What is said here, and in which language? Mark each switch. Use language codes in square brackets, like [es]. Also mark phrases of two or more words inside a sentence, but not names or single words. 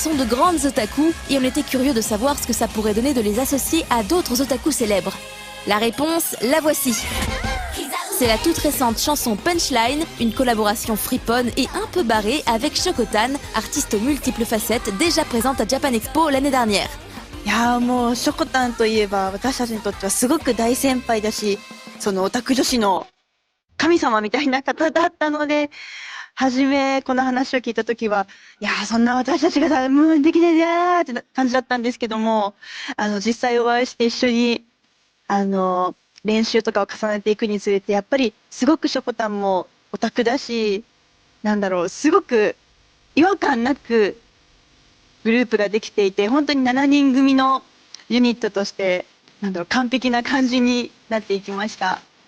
[fr] sont de grandes otaku et on était curieux de savoir ce que ça pourrait donner de les associer à d'autres otaku célèbres. La réponse, la voici. C'est la toute récente chanson Punchline, une collaboration friponne et un peu barrée avec Shokotan, artiste aux multiples facettes déjà présente à Japan Expo l'année dernière. [ja] いやーもうショコタンといえば私たちにとってはすごく大先輩だし、そのオタク女子の神様みたいな方だったので、初めこの話を聞いた時は、いやーそんな私たちがさ、もうできないやーって感じだったんですけども、実際お会いして一緒に練習とかを重ねていくにつれて、やっぱりすごくショコタンもオタクだし、すごく違和感なくグループができていて、本当に7人組のユニットとして、完璧な感じになっていきました。